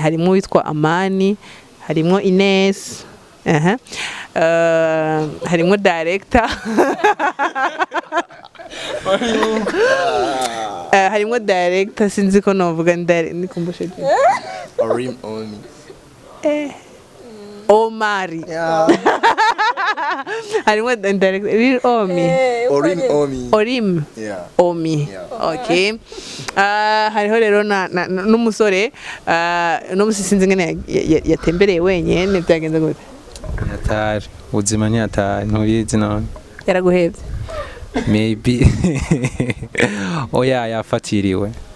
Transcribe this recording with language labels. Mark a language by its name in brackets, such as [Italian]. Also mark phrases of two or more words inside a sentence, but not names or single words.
[Rundi] Harimo witwa Amani, harimo Ines, harimo director harimo director sinzi ko novuga nikumbushe Omi. Omari. Harimo director Omi. Yeah. Omi. Yeah. Okay. Hariho rero n'umusore no musisinze ngene yatembereye wenyene byagenze gute? Yatari. Ubuzima ni yatari. Ntubizi none. Yaraguhebye. Maybe. Oya yafatiriwe.